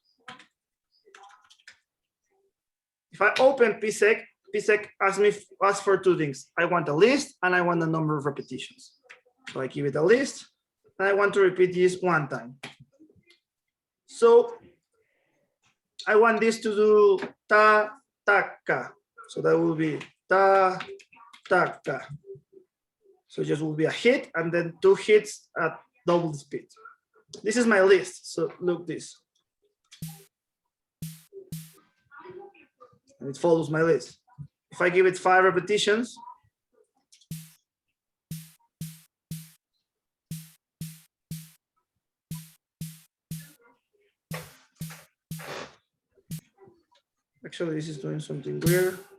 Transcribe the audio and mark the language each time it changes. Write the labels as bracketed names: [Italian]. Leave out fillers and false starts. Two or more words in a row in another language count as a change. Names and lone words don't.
[English] If I open PSEC, PSEC asks for 2 things. I want a list and I want the number of repetitions. So I give it a list and I want to repeat this 1 time. So I want this to do ta ta ka. So that will be ta ta ka. So just will be a hit and then 2 hits at double the speed. This is my list. So look this. And it follows my list. If I give it 5 repetitions, actually, this is doing something weird.